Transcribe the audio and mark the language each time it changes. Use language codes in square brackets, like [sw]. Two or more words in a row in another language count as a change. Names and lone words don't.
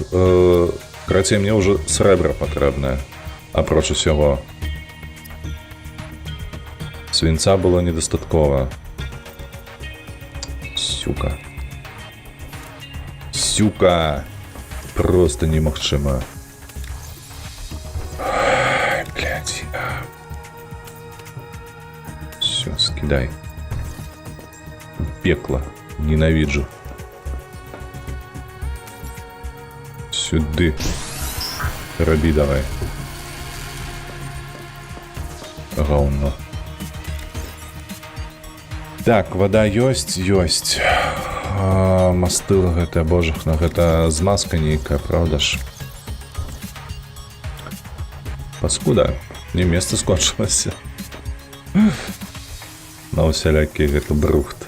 [be] Карацей, мне ўжо срэбра патрэбнае. Апроч усяго. Свінца было недастаткова. [ru] Сюка. Сюка. [be] Просто немагчыма. [ru] Блядь. [uk] Все, скидай. Пекло. Ненавиджу. Сюды. Раби давай. Говно. [be] Так, вода ёсць. Мастыла гэта, божахна, гэта змазка нейкая, правда ж? Паскуда, не месца скончылася. На усялякі гэта брухт.